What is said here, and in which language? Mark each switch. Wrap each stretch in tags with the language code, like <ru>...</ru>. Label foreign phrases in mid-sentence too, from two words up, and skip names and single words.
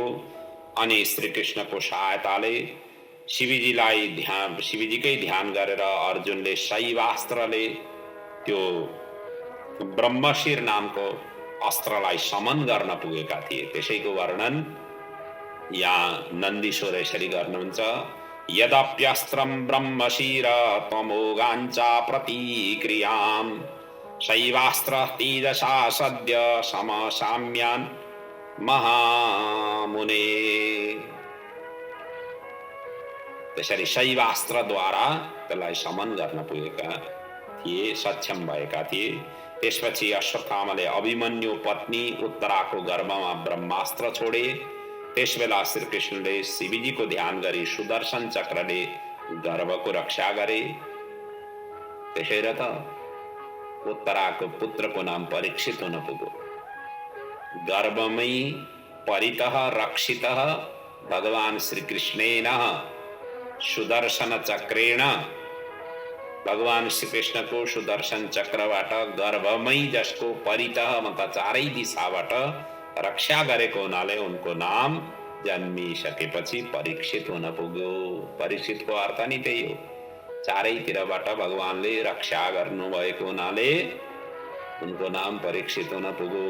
<ne>अनि श्रीकृष्णको सहायताले शिवजीकै ध्यान गरेर अर्जुनले शैवास्त्रले त्यो ब्रह्मशिर नामको अस्त्रलाई समन गर्न पुगेका थिए। त्यसैको वर्णन यहाँ नन्दीश्वर यसरी गर्नुहुन्छ,</ne> <sa>यदप्यस्त्रं ब्रह्मशिर त्वमोगाञ्चा प्रतिक्रियाम् शैवास्त्र तेजसा सद्य समसाम्यान् महामुने।</sa> <ne>त्यसरी शैवास्त्रद्वारा त्यसलाई समन गर्न पुगेका थिए, सक्षम भएका थिए। त्यसपछि अश्वत्थामाले अभिमन्यु पत्नी उत्तराको गर्भमा ब्रह्मास्त्र छोडे। त्यसबेला श्रीकृष्णले शिवजीको ध्यान गरी सुदर्शन चक्रले गर्भको रक्षा गरे। त्यसैले त उत्तराको पुत्रको नाम परीक्षित हुन पुग्यो।</ne> <sa>गर्भमै परितः रक्षितः भगवान श्रीकृष्णेन सुदर्शन चक्रेण,</sa> <ne>भगवान श्रीकृष्णको सुदर्शन चक्रबाट गर्भमै जसको परितः मतलब चारै दिशाबाट रक्षा गरेको हुनाले उनको नाम जन्मिसकेपछि परीक्षित हुन पुग्यो। परीक्षितको अर्थ नि त्यही हो, चारैतिरबाट भगवानले रक्षा गर्नुभएको हुनाले उनको नाम परीक्षित हुन पुग्यो।</ne>